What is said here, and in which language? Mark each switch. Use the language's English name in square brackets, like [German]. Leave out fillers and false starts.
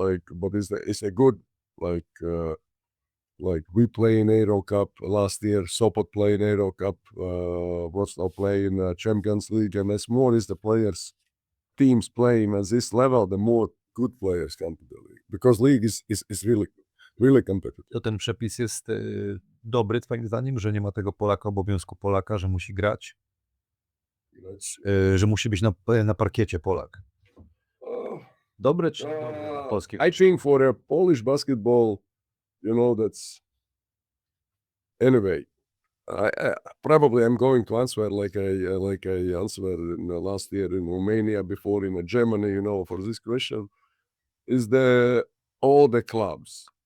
[English] But it's a good like we play in Euro Cup last year. Sopot play in Euro Cup. Wrocław play in Champions League, and as more is the players, teams playing at this level, the more good players come to the league because league is really competitive. [Polish] To ten przepis jest dobry twoim zdaniem, że nie ma tego Polaka, obowiązku Polaka, że musi grać, że musi być na parkiecie Polak. Dobry czy polski? [English] I think for a Polish basketball, you know, that's anyway. Probably I'm going to answer like I answered in last year in Romania, before in Germany. You know, for this question is all the clubs.